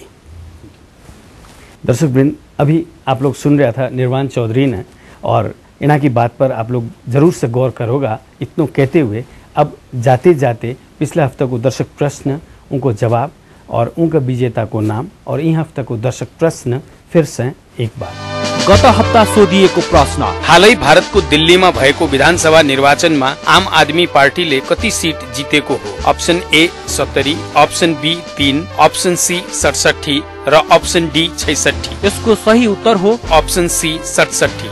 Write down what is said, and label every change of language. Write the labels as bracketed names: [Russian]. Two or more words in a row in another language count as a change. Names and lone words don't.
[Hindi] दर्शक वृंद, अभी आप लोग सुन रहा था निर्वाण चौधरी ने, और इन्हा की बात पर आप लोग जरूर से गौर करोगा। इतनों कहते हुए अब जाते जाते पिछले हफ्ते को दर्शक प्रश्न, उनको जवाब और उनका विजेता को नाम, और यही हफ्ता को दर्शक प्रश्न फिर से एक बार। [Nepali] गत हप्ता सोधिएको प्रश्न, हालै भारतको दिल्लीमा भएको विधानसभा निर्वाचनमा आम आदमी पार्टीले कति सिट जितेको हो? [English] option A [Nepali] 70, [English] option B [Nepali] 3, [English] option C [Nepali] 67 र [English] option D [Nepali] 66। यसको सही उत्तर हो [English] option C [Nepali] 67।